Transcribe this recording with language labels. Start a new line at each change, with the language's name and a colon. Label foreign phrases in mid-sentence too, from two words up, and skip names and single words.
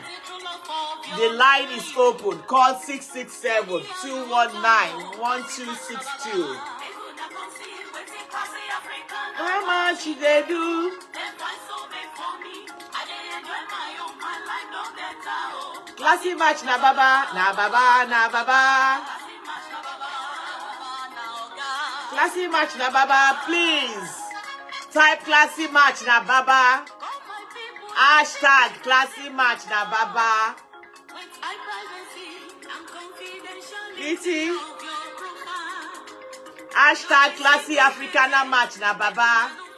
English: The line is open. Call 667-219-1262. How much they do? Classy match na baba, na baba, na baba. Classy match na baba, please. Type classy match na baba. Hashtag classy match na baba. Iti. Hashtag classy Africana match na baba.